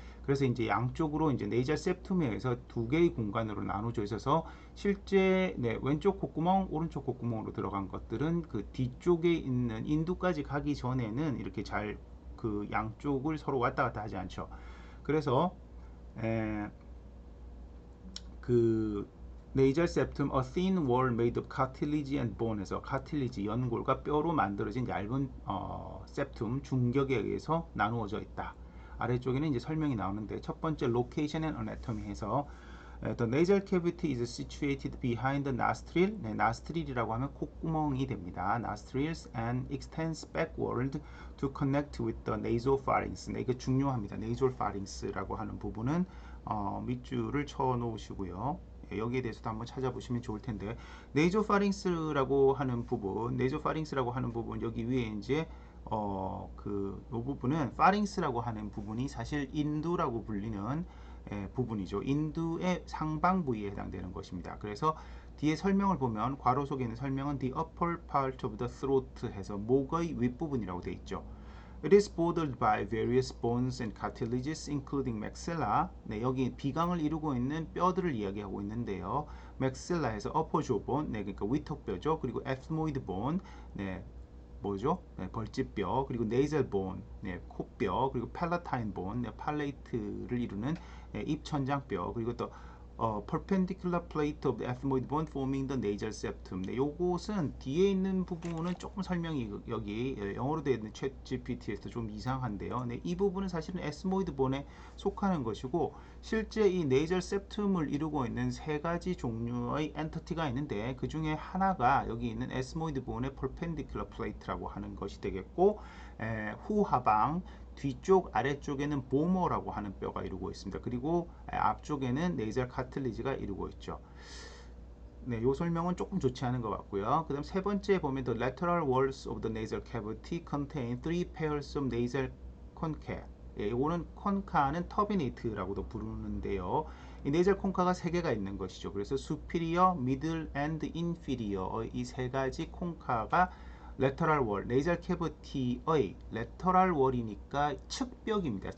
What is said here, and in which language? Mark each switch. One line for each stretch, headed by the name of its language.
Korean: 그래서 이제 양쪽으로 이제 네이절 septum에 의해서 두 개의 공간으로 나눠져 있어서 실제 왼쪽 콧구멍, 오른쪽 콧구멍으로 들어간 것들은 그 뒤쪽에 있는 인두까지 가기 전에는 이렇게 잘 그 양쪽을 서로 왔다 갔다 하지 않죠. 그래서 에, 그 nasal septum,
English: a thin wall made of cartilage and bone
Korean: 에서 cartilage 연골과 뼈로 만들어진 얇은 septum 중격에 의해서 나누어져 있다. 아래쪽에는 이제 설명이 나오는데, 첫 번째
English: location and anatomy 해서 the nasal cavity is situated behind the nostril.
Korean: 네, nostril이라고 하면 콧구멍이 됩니다.
English: nostrils and extends backward to connect with the nasopharynx.
Korean: 네, 이거 중요합니다. nasopharynx라고 하는 부분은 밑줄을 쳐 놓으시고요. 여기에 대해서도 한번 찾아보시면 좋을 텐데, 네이조파링스라고 하는 부분, 네이조파링스라고 하는 부분 여기 위에 이제 이 부분은 파링스라고 하는 부분이 사실 인두라고 불리는 부분이죠. 인두의 상방 부위에 해당되는 것입니다. 그래서 뒤에 설명을 보면 괄호 속에 있는 설명은
English: the upper part of the throat
Korean: 해서 목의 윗부분이라고 되어 있죠.
English: It is bordered by various bones and cartilages, including maxilla.
Korean: 네, 여기 비강을 이루고 있는 뼈들을 이야기하고 있는데요. maxilla에서 upper jawbone, 네, 그러니까 위턱뼈죠. 그리고 ethmoid bone, 네, 뭐죠? 네, 벌집뼈, 그리고 nasal bone, 네, 코뼈, 그리고 palatine bone, 네, 팔레이트를 이루는 입천장뼈, 그리고 또
English: perpendicular plate of the ethmoid bone forming the nasal septum.
Korean: 네, 요것은 뒤에 있는 부분은 조금 설명이 여기 영어로 되어 있는 챗 GPT에서 좀 이상한데요. 네, 이 부분은 사실은 ethmoid bone에 속하는 것이고, 실제 이 nasal septum을 이루고 있는 세 가지 종류의 엔티티가 있는데, 그 중에 하나가 여기 있는 ethmoid bone의 perpendicular plate라고 하는 것이 되겠고, 후하방 뒤쪽 아래쪽에는 보머라고 하는 뼈가 이루고 있습니다. 그리고 앞쪽에는 네이절 카틀리지가 이루고 있죠. 네, 요 설명은 조금 좋지 않은 것 같고요. 그 다음 세 번째 보면
English: the lateral walls of the nasal cavity contain three pairs of nasal concha.
Korean: 예, 이거는 concha는 turbinate라고도 부르는데요. 이 네이절 콘카가 세 개가 있는 것이죠. 그래서 superior, middle, and inferior 이 세 가지 콘카가 레터럴 월, 네이절 캐비티의 레터럴 월이니까 측벽입니다.